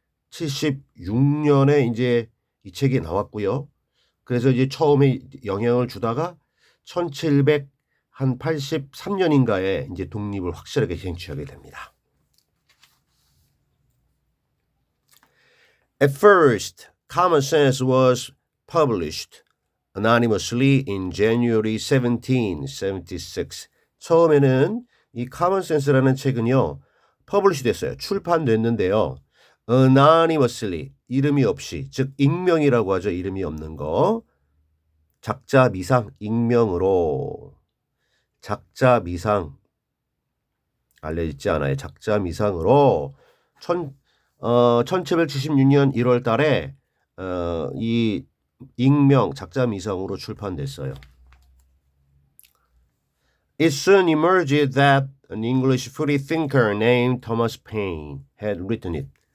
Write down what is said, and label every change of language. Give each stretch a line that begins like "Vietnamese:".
Korean: 1776년에 이제 이 책이 나왔고요. 그래서 이제 처음에 영향을 주다가 1783년인가에 이제 독립을 확실하게 쟁취하게 됩니다.
English: At first, Common Sense was published anonymously in January 1776.
Korean: 처음에는 이 Common Sense라는 책은요. 퍼블리시 됐어요. 출판됐는데요. anonymously 이름이 없이 즉 익명이라고 하죠. 이름이 없는 거. 작자 미상 익명으로 작자 미상 알려지지 않아요. 작자 미상으로 1776년 1월 달에 이 익명 작자 미상으로 출판됐어요.
English: It soon emerged that an English free thinker named Thomas Paine had written it.